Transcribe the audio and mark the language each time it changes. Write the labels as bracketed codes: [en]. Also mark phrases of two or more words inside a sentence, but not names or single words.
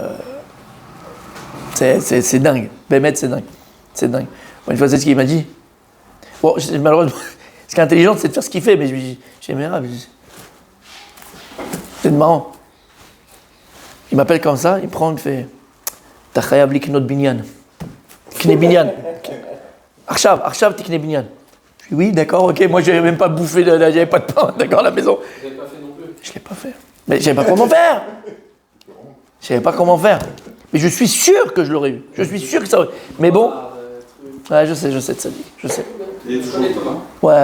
[fr] C'est dingue. Bémet, c'est dingue. C'est dingue. Bon, une fois, c'est ce qu'il m'a dit. Bon, malheureusement, ce qui est intelligent, c'est de faire ce qu'il fait, mais j'ai mes rêves. C'est marrant. Il m'appelle comme ça, il prend, il me fait T'as [he] חייב לקנות בניין. קנה בניין. עכשיו תקנה בניין. [fr] Je dis oui, d'accord, ok. Moi, je n'avais même pas bouffé, j'avais pas de pain, d'accord, à la maison. Vous n'avez pas fait non plus. Je ne l'ai pas fait. Mais je ne savais pas comment faire. Je ne savais pas comment faire. Mais je suis sûr que je l'aurais eu. Je suis sûr que ça aurait. Mais bon. Ouais, je sais de ça. Je sais. Ouais.